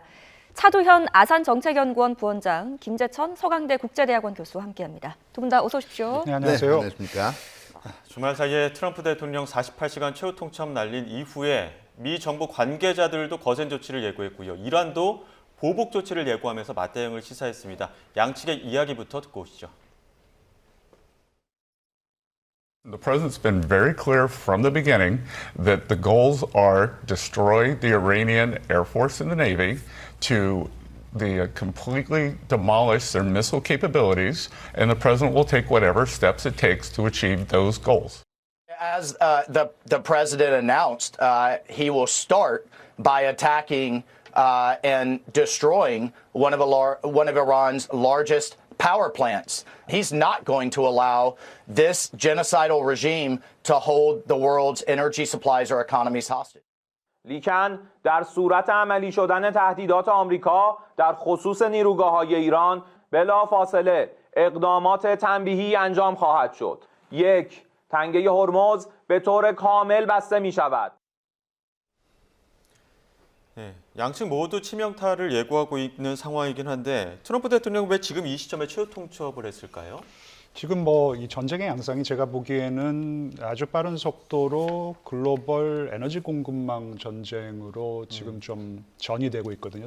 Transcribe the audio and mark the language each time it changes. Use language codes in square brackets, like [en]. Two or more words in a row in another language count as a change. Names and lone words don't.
[ko] 차두현 아산정책연구원 부원장, 김재천 서강대 국제대학원 교수와 함께합니다. 두 분 다 어서 오십시오. 네, 안녕하세요. 네, 안녕하십니까. 주말 사이에 트럼프 대통령 48시간 최후 통첩 날린 이후에 미 정부 관계자들도 거센 조치를 예고했고요. 이란도 보복 조치를 예고하면서 맞대응을 시사했습니다. 양측의 이야기부터 듣고 오시죠. [en] The president's been very clear from the beginning that the goals are destroy the Iranian Air Force and the Navy, to completely demolish their missile capabilities, and the president will take whatever steps it takes to achieve those goals. As the president announced, he will start by attacking and destroying one of Iran's largest power plants. He's not going to allow this genocidal regime to hold the world's energy supplies or economies hostage. [fa] لیکن در صورت عملی شدن تهدیدات آمریکا در خصوص نیروگاه‌های ایران بلافاصله اقدامات تنبیهی انجام خواهد شد. 1. تنگه هرمز به طور کامل بسته می شود. [ko] 네, 양측 모두 치명타를 예고하고 있는 상황이긴 한데 트럼프 대통령은 왜 지금 이 시점에 최후 통첩을 했을까요? 지금 이 전쟁의 양상이 제가 보기에는 아주 빠른 속도로 글로벌 에너지 공급망 전쟁으로 지금 좀 전이되고 있거든요.